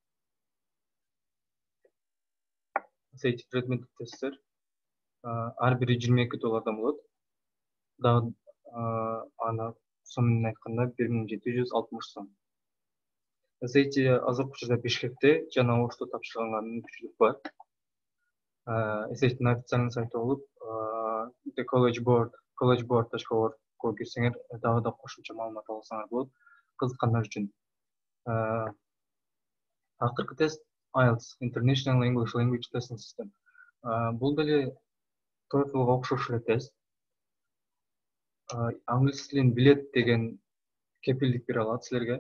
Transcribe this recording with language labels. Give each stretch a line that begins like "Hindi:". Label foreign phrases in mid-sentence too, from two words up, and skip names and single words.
Kyrgyz: Associative предметтик тесттер ар бири 22 доллардан болот. Дагы аны сом менен айтканда 1760 сом. SAT азыркы учурда Бишкекте жана Ошто тапшырганга мүмкүнчүлүк бар. SAT'нин официальный сайты болуп The collegeboard.org кирсеңер дагы да кошумча маалымат алсаңар болот кызыккандар үчүн. Акыркы тест IELTS International English Language Testing System. Бул деле TOEFLга окшош эле тест. Англис тилин билет деген кепилдик бере алат силерге.